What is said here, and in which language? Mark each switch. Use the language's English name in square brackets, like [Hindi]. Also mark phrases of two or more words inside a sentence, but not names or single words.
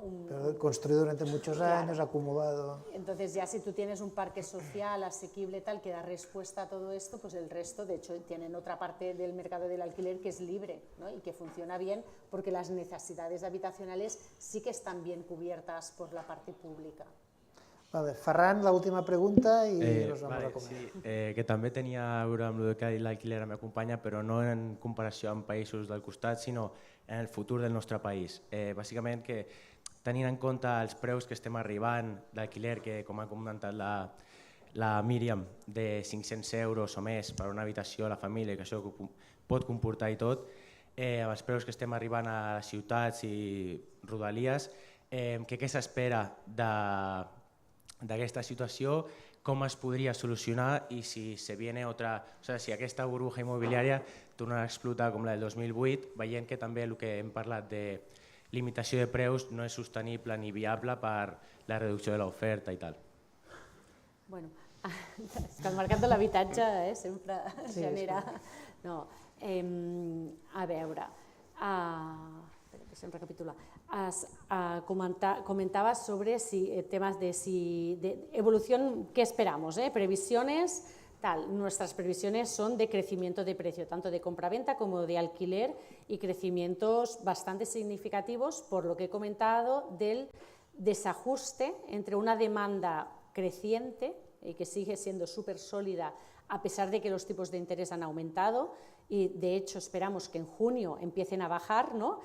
[Spanish] Pero construido durante muchos años, acumulado. Entonces ya si tú tienes un parque social asequible tal que da respuesta a todo esto, pues el resto, de hecho, tienen otra parte del mercado del alquiler que es libre, ¿no? Y que funciona bien porque las necesidades habitacionales sí que están bien cubiertas por la parte pública. [Catalan] Vale, Ferran, l'última pregunta i [Spanish] nos vamos a comer. [Catalan] Sí, que també tenia a veure amb el que l'alquiler me acompanya, però no en comparació amb països del costat, sinó en el futur del nostre país. Bàsicament que tenint en compte els preus que estem arribant d'alquiler, que com ha comentat la Míriam, de 500 euros o més per una habitació a la família, que això pot comportar i tot, amb els preus que estem arribant a les ciutats i rodalies, què s'espera d'aquesta situació, com es podria solucionar i si [Spanish] se viene otra, o sea, [Catalan] si aquesta burbuja immobiliària tornarà a explotar com la del 2008, veient que també el que hem parlat de limitació de preus no és sostenible ni viable per la reducció de l'oferta i tal. Bueno, és que el mercat de l'habitatge sempre genera... No, a veure, sempre recapitular. [Spanish] Comentaba sobre temas de evolución, ¿qué esperamos? Previsiones, nuestras previsiones son de crecimiento de precio, tanto de compraventa como de alquiler, y crecimientos bastante significativos, por lo que he comentado, del desajuste entre una demanda creciente y que sigue siendo súper sólida a pesar de que los tipos de interés han aumentado, y de hecho esperamos que en junio empiecen a bajar, ¿no?